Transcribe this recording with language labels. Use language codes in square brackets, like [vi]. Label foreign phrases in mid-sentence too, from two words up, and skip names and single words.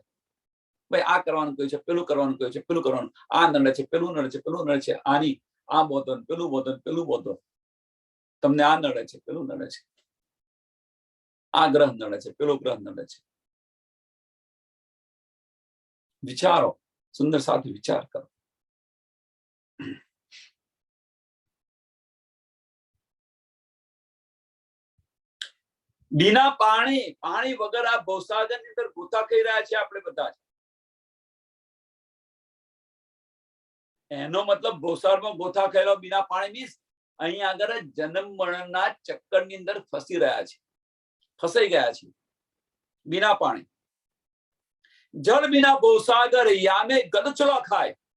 [gu] ભાઈ આ કરવાનું કહ્યું છે, પેલું કરવાનું કહ્યું છે, પેલું કરવાનું, આ નડે છે, પેલું નડે છે, પેલું નડે છે, આની આ બોધન, પેલું બોધન, પેલું બોધન, તમને આ નડે છે, પેલું નડે છે, આ ગ્રહ નડે છે, પેલો ગ્રહ નડે છે. વિચારો, સુંદર સાથે વિચાર કરો. બિના પાણી વગર આ ભવસાગર ની અંદર ગોતા ખાઈ રહ્યા છે આપણે બધા. એનો મતલબ ભવસાગરમાં ગોતા ખાયેલો બિના પાણી મીન્સ અહીંયા આગળ જન્મ મરણના ચક્કર ની અંદર ફસી રહ્યા છે, ફસાઈ ગયા છે. બિના પાણી. [hi] जल बिना भवसागर यामे गदचलो खाय.